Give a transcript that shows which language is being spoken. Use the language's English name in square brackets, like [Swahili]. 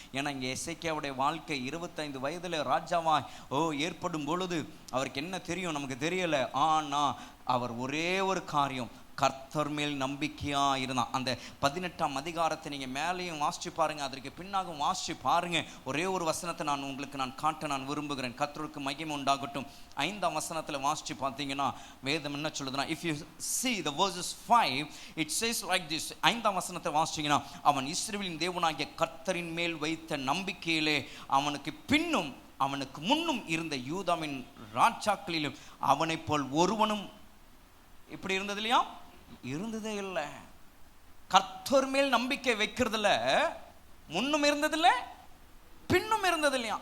[Tamil] ஏன்னா இங்கே எசேக்கியாவுடைய வாழ்க்கை 25 வயதில் ராஜாவாய் ஏற்படும் பொழுது அவருக்கு என்ன தெரியும் நமக்கு தெரியலை. ஆனால் அவர் ஒரே ஒரு காரியம், கர்த்தர் மேல் நம்பிக்கையா இருந்தான். அந்த 18ஆம் அதிகாரத்தை நீங்க மேலேயும் வாசிச்சு பாருங்க, அதற்கு பின்னாகவும் வாசிச்சு பாருங்க. ஒரே ஒரு வசனத்தை நான் காட்ட நான் விரும்புகிறேன். கர்த்தருக்கு மகிமை உண்டாகட்டும். 5ஆம் வசனத்துல வாசிச்சு பார்த்தீங்கன்னா வேதம் என்ன சொல்லுதுன்னா, [English] if you see the verses 5 it says like this. [Tamil] 5ஆம் வசனத்தை வாசிச்சீங்கன்னா, அவன் இஸ்ரவேலின் தேவனாகிய கர்த்தரின் மேல் வைத்த நம்பிக்கையிலே அவனுக்கு பின்னும் அவனுக்கு முன்னும் இருந்த யூதாவின் ராஜாக்களிலும் அவனை போல் ஒருவனும் இப்படி இருந்தது இல்லையா, இருந்ததே இல்லை. கர்த்தர் மேல் நம்பிக்கை வைக்கிறதுல முன்னும் இருந்ததில்லை, பின்னும் இருந்தது இல்லையா.